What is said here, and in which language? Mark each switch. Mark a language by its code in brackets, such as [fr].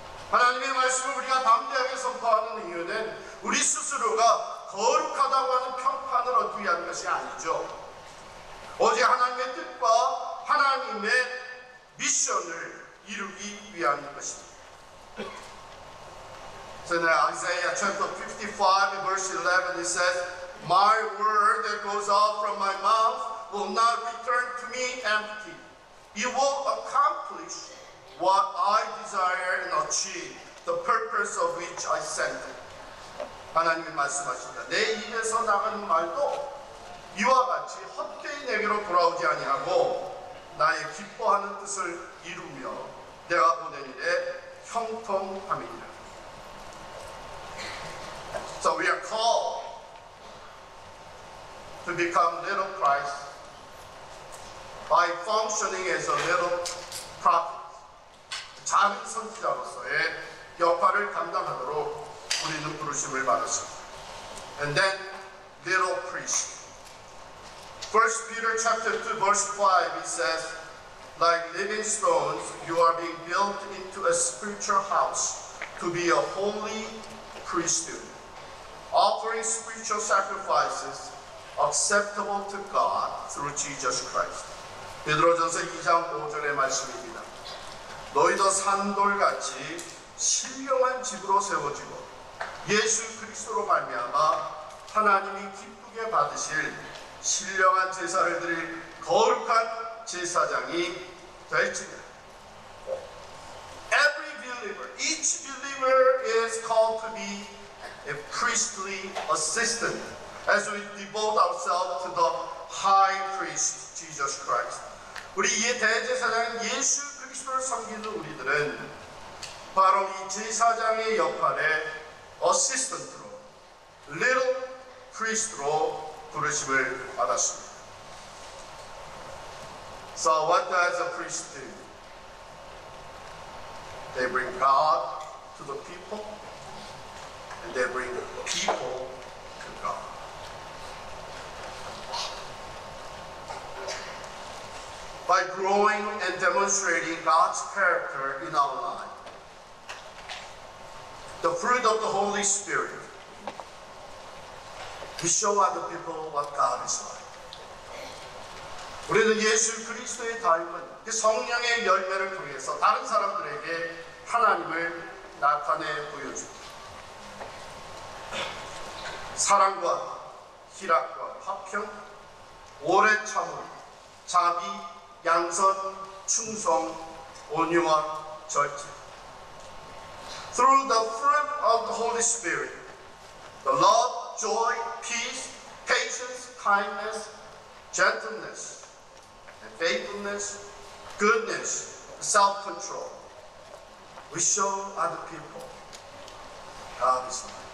[ko] 하나님의 말씀을 우리가 담대하게 선포하는 이유는 우리 스스로가 거룩하다고 하는 평판을 얻기 위한 것이 아니죠. 오직 하나님의 뜻과 하나님의 미션을 이루기 위한 것입니다. [en] So in Isaiah chapter 55 verse 11 it says, my word that goes out from my mouth will not return to me empty. It will accomplish what I desire and achieve the purpose of which I sent it. [ko] 하나님이 말씀하십니다. 내 입에서 나가는 말도 이와 같이 헛되이 내게로 돌아오지 아니하고 나의 기뻐하는 뜻을 이루며 내가 보낸 일에 형통함이니라. [en] So we are called to become little Christ by functioning as a little prophet. [ko] 작은 선지자로서의 역할을 감당하도록 우리는 부르심을 받았습니다. [en] And then little priest. 1 Peter chapter 2 verse 5 it says, like living stones, you are being built into a spiritual house to be a holy priesthood, offering spiritual sacrifices acceptable to God through Jesus Christ. [ko] 베드로전서 2장 5절의 말씀입니다. 너희도 산돌같이 신령한 집으로 세워지고 예수 그리스도로 말미암아 하나님이 기쁘게 받으실 신령한 제사를 드릴 거룩한 제사장이 될지니라. [en] Every believer, each believer is called to be a priestly assistant as we devote ourselves to the high priest Jesus Christ. [ko] 우리 이 대제사장 예수 그리스도를 섬기는 우리들은 바로 이 제사장의 역할에 어시스턴트로, little priest로 부르심을 받았습니다. [en] So what does a priest do? They bring God to the people, and they bring the people to God. By growing and demonstrating God's character in our life, the fruit of the Holy Spirit, we show other people what God is like. [ko] 우리는 예수 그리스도의 닮은 그 성령의 열매를 통해서 다른 사람들에게 하나님을 나타내 보여줍니다. 사랑과 희락과 화평, 오래 참음, 자비, 양선, 충성, 온유와 절제. [en] Through the fruit of the Holy Spirit, the love, joy, peace, patience, kindness, gentleness, and faithfulness, goodness, self-control, we show other people God is like.